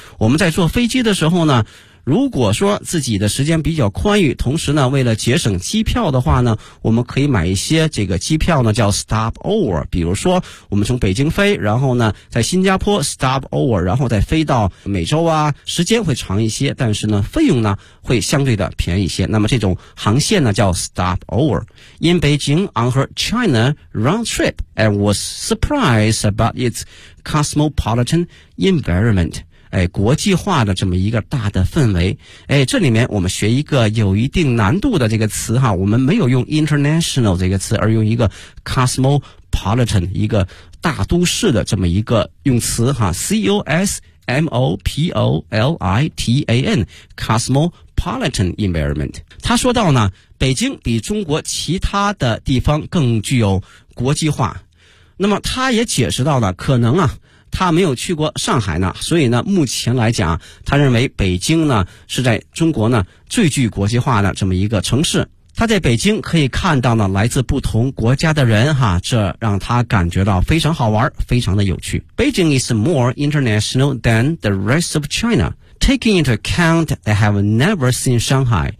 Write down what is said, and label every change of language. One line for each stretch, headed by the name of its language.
Chinese: 我们在坐飞机的时候呢，如果说自己的时间比较宽裕，同时呢为了节省机票的话呢，我们可以买一些这个机票呢叫 stop over。比如说我们从北京飞，然后呢在新加坡 stop over, 然后再飞到美洲啊，时间会长一些，但是呢费用呢会相对的便宜一些。那么这种航线呢叫 stop over。
English: In Beijing on her China round trip, and was surprised about its cosmopolitan environment.
Chinese: 哎，国际化的这么一个大的氛围。哎，这里面我们学一个有一定难度的这个词哈，我们没有用 international 这个词，而用一个 cosmopolitan, 一个大都市的这么一个用词哈， cosmopolitan, cosmopolitan environment。他说到呢，北京比中国其他的地方更具有国际化。那么他也解释到呢，可能啊他没有去过上海呢，所以呢目前来讲他认为北京呢是在中国呢最具国际化的这么一个城市。他在北京可以看到呢来自不同国家的人哈，这让他感觉到非常好玩，非常的有趣。
English: Beijing is more international than the rest of China. Taking into account they have never seen Shanghai.